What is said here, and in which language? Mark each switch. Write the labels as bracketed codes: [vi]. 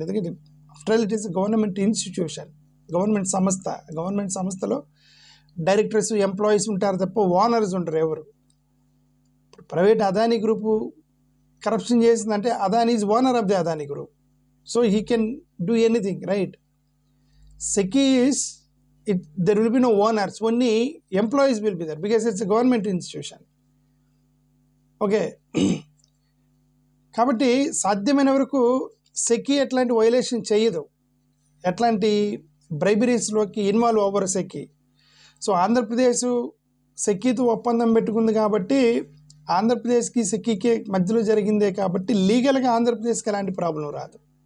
[te] ఎందుకంటే [en] after all it is government institution, [te] government సంస్థలో directors, employees ఉంటారు తప్ప ఓనర్స్ ఉంటారు ఎవరు. ప్రైవేట్ అదానీ గ్రూపు కరప్షన్ చేసిందంటే [en] Adani is owner of the Adani group, so he can do anything, right? SECI is there will be no owners, only employees will be there because it's a government institution. [te] Okay, కాబట్టి సాధ్యమైన వరకు SECI ఎట్లాంటి violation చేయదు, ఎట్లాంటి బ్రైబరీస్లోకి involve అవ్వరు SECI. So Andhra Pradesh సెకీతో ఒప్పందం పెట్టుకుంది కాబట్టి, ఆంధ్రప్రదేశ్కి సెకీకి మధ్యలో జరిగిందే కాబట్టి లీగల్గా ఆంధ్రప్రదేశ్కి ఎలాంటి ప్రాబ్లం రాదు.